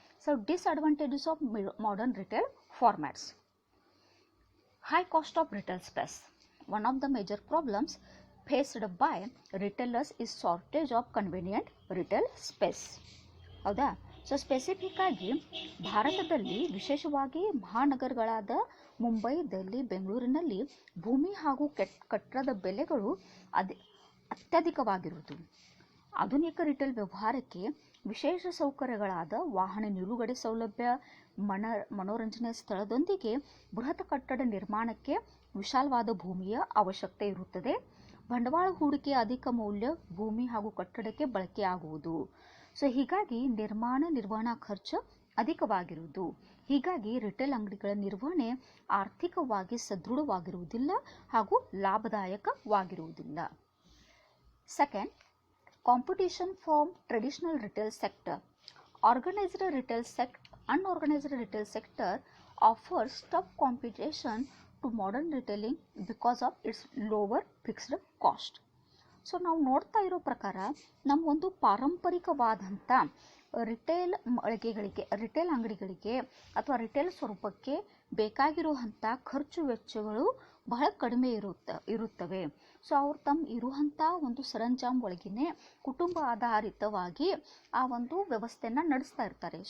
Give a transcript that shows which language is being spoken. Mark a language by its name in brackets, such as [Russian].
[English] So disadvantages of modern retail formats. High cost of retail space. One of the major problems faced by retailers is shortage of convenient retail space. [Kannada] ಹೌದಾ? So specific ಆಗಿ ಭಾರತದಲ್ಲಿ ವಿಶೇಷವಾಗಿ ಮಹಾನಗರಗಳಾದ ಮುಂಬೈ, ದಿಲ್ಲಿ, ಬೆಂಗಳೂರಿನಲ್ಲಿ ಭೂಮಿ ಹಾಗೂ ಕಟ್ಟಡದ ಬೆಲೆಗಳು ಅತ್ಯಧಿಕವಾಗಿರುವುದು. ಆಧುನಿಕ ರಿಟೇಲ್ ವ್ಯವಹಾರಕ್ಕೆ ವಿಶೇಷ ಸೌಕರ್ಯಗಳಾದ ವಾಹನ ನಿಲುಗಡೆ ಸೌಲಭ್ಯ, ಮನೋರಂಜನೆ ಸ್ಥಳದೊಂದಿಗೆ ಬೃಹತ್ ಕಟ್ಟಡ ನಿರ್ಮಾಣಕ್ಕೆ ವಿಶಾಲವಾದ ಭೂಮಿಯ ಅವಶ್ಯಕತೆ ಇರುತ್ತದೆ. ಬಂಡವಾಳ ಹೂಡಿಕೆಯ ಅಧಿಕ ಮೌಲ್ಯ ಭೂಮಿ ಹಾಗೂ ಕಟ್ಟಡಕ್ಕೆ ಬಳಕೆಯಾಗುವುದು. ಸೊ ಹೀಗಾಗಿ ನಿರ್ವಹಣಾ ಖರ್ಚು ಅಧಿಕವಾಗಿರುವುದು. ಹೀಗಾಗಿ ರಿಟೇಲ್ ಅಂಗಡಿಗಳ ನಿರ್ವಹಣೆ ಆರ್ಥಿಕವಾಗಿ ಸದೃಢವಾಗಿರುವುದಿಲ್ಲ ಹಾಗೂ ಲಾಭದಾಯಕವಾಗಿರುವುದಿಲ್ಲ. [English] Second, competition from traditional retail sector. Unorganized retail sector offers tough competition to modern retailing because of its lower fixed cost. [Kannada] So ನಾವು ನೋಡ್ತಾ ಇರೋ ಪ್ರಕಾರ ನಮ್ಮ ಒಂದು ಪಾರಂಪರಿಕವಾದಂಥ ರಿಟೇಲ್ ಅಂಗಡಿಗಳಿಗೆ ಅಥವಾ ರಿಟೇಲ್ ಸ್ವರೂಪಕ್ಕೆ ಬೇಕಾಗಿರುವಂಥ ಖರ್ಚು ವೆಚ್ಚಗಳು ಬಹಳ ಕಡಿಮೆ ಇರುತ್ತವೆ. ಸೊ ಅವ್ರು ಇರುವಂಥ ಒಂದು ಸರಂಜಾಮ್ ಒಳಗಿನೇ ಕುಟುಂಬ ಆಧಾರಿತವಾಗಿ ಆ ಒಂದು ವ್ಯವಸ್ಥೆಯನ್ನು ನಡೆಸ್ತಾ ಇರ್ತಾರೆ.